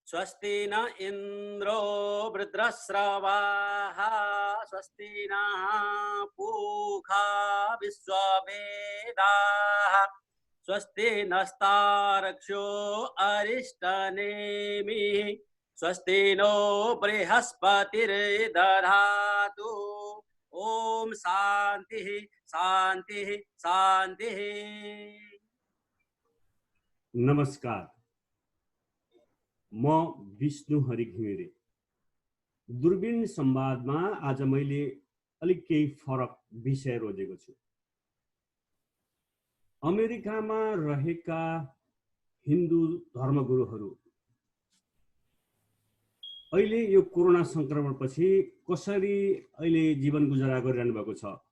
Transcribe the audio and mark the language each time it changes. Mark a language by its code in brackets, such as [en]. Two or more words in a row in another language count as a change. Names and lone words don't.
[sa] स्वस्ति न इन्द्रो वृत्रस्रवाः स्वस्ति नः पूषा विश्ववेदाः स्वस्ति नस्तार्क्ष्यो अरिष्टनेमिः स्वस्ति नो बृहस्पतिर्दधातु ओम शांति शांति शांति। [ne] नमस्कार, म विष्णु हरि घिमिरे। दूरबीन संवादमा आज मैले अलिक केही फरक विषय रोजेको छु। अमेरिकामा रहेका हिन्दू धर्मगुरुहरू अहिले यो कोरोना संक्रमणपछि कसरी अहिले जीवन गुजारा गरिरहनु भएको छ।